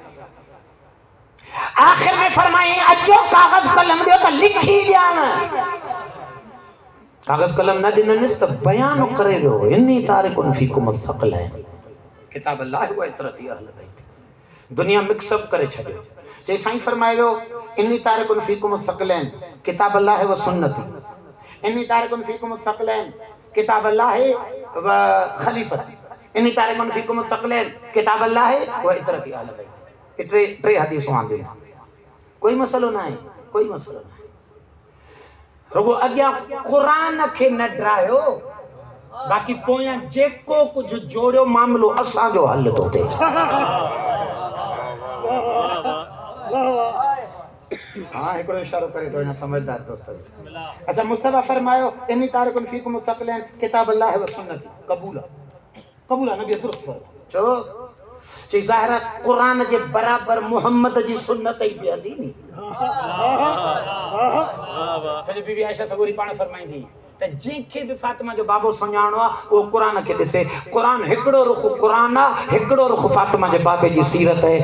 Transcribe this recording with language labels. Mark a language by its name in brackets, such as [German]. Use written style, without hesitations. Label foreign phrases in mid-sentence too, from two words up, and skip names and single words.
[Sindhi] आखिर में फरमाए अचो कागज कलम दियो त लिखी ॾियां कागज कलम न ॾिननिस त बयान करे वियो [Arabic] إني تارك فيكم الثقلين كتاب الله وعترتي أهل بيتي. [Sindhi] दुनिया मिक्सअप करे छॾियो जे साईं फरमाए वियो [Arabic] إني تارك فيكم الثقلين كتاب الله وسنتي إني تارك فيكم الثقلين كتاب الله وخليفتي إني تارك فيكم الثقلين كتاب الله وعترتي أهل بيتي. [Sindhi] टे हदीसूं आंदियूं कोई मसलो ना है कोई मसलो ना है रुगो अॻियां क़ुरान खे न डरायो बाक़ी पोयां जेको कुछ जोड़ियो मामलो असांजो हल तो थिए। हाँ हिकिड़ो इशारो करे तो हिन समझदार दोस्त अच्छा मुस्तफा फरमायो [Arabic] إني تارك فيكم الثقلين كتاب الله وسنتي [Sindhi] कबूल नबी दुरुस्त चो चई ज़ाहिर कुरान जे बराबर मोहम्मद जी सुन्नत ही बिहंदी नी सॼी बीबी आयशा सगोरी पाण फरमाईंदी त जंहिंखे बि फातिमा जो बाबो सुञाणो आहे उहो क़ुरान खे ॾिसे क़ुरान हिकिड़ो रुख़ क़ुरान आहे हिकिड़ो रुख़ फातिमा जे बाबे जी सीरत आहे।